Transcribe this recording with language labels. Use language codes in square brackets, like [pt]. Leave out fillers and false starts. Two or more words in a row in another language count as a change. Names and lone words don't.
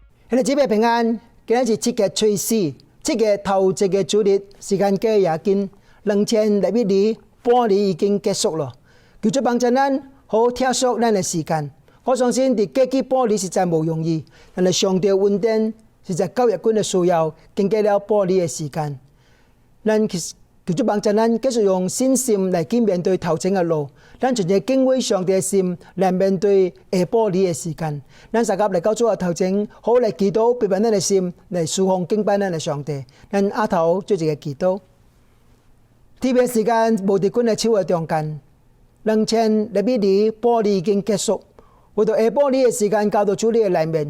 [nan] 兄弟姊妹平安，今日是7月初4，7月頭一個主日，時間過也緊，2021年半年已經結束了。求主幫助咱，好跳縮咱的時間。我相信在過去半年實在無容易，但係上帝恩典實在教育軍的需要，經過了半年的時間。咱求主幫助咱繼續用信心來去面對頭前的路，咱存着敬畏上帝的心來面對下半年的時間。咱大家來到主嘅頭前，好來祈禱，陪伴咱的心來侍奉敬拜咱的上帝。咱下頭做一個祈禱。特別時間無佇阮的手嘅中間，2021年半年已經結束，為到下半年的時間交到主你的內面。